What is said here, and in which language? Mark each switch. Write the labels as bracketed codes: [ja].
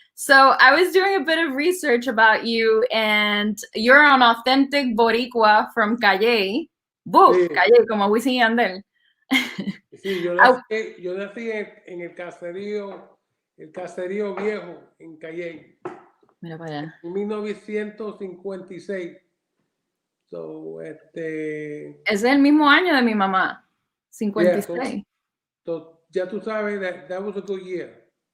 [en] So I was doing a bit of research about you, and you're an authentic Boricua from Calle. [es] Sí. Calle, como Wisin y Yandel. Sí, yo nací en el caserío viejo, en Calle. Mira para allá. En 1956. So, Ese es el mismo año de mi mamá, 56. [en] Yeah, so [es] ya tú sabes [en] that was a good year.